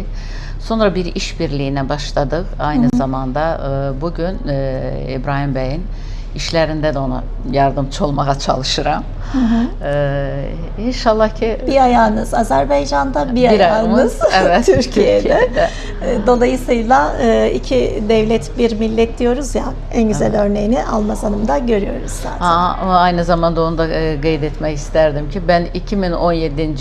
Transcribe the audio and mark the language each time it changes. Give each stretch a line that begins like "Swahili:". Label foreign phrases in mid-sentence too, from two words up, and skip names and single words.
Azerbaijani: Sonra bir işbirliyinə başladıq.
Turkish: Aynı zamanda
Azerbaijani: bugün İbrahim Bey'in işlərində də ona yardımcı olmağa çalışıram. İnşallah ki
Turkish: bir ayağınız Azerbaycan'da, bir ayağınız evet, Türkiye'de. Dolayısıyla iki devlet bir millet diyoruz ya, en güzel örneğini Almaz Hanım'da görüyoruz zaten. Ama aynı zamanda
Azerbaijani: onu da qeyd etmək istərdim ki, ben 2017.